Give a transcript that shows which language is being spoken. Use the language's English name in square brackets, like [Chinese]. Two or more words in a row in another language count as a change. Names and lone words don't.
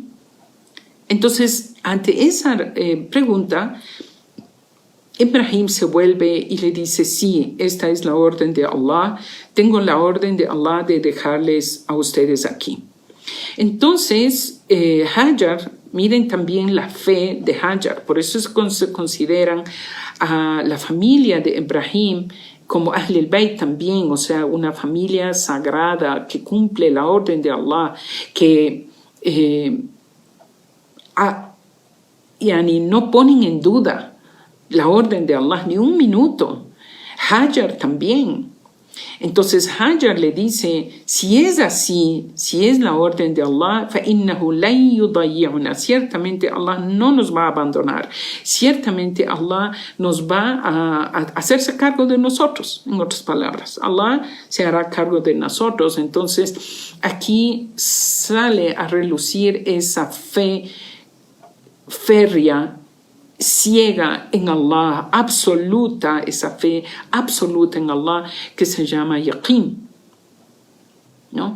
[Spanish] Entonces, ante esa pregunta, Ibrahim se vuelve y le dice: sí, esta es la orden de Allah, tengo la orden de Allah de dejarles a ustedes aquí. Entonces Hajar Miren también la fe de Hajar. Por eso se consideran a la familia de Ibrahim como [Arabic] أهل البيت [Spanish] también, o sea, una familia sagrada que cumple la orden de Allah, que no ponen en duda la orden de Allah ni un minuto. Hajar también. Entonces Hajar le dice, si es así, si es la orden de Allah, [Arabic] فَإِنَّهُ لَن يُضَيِّعُنَا, [Spanish] ciertamente Allah no nos va a abandonar, ciertamente Allah nos va a hacerse cargo de nosotros. En otras palabras, Allah se hará cargo de nosotros. Entonces aquí sale a relucir esa fe férrea, ciega en Allah, absoluta, esa fe absoluta en Allah que se llama yaqin, ¿no?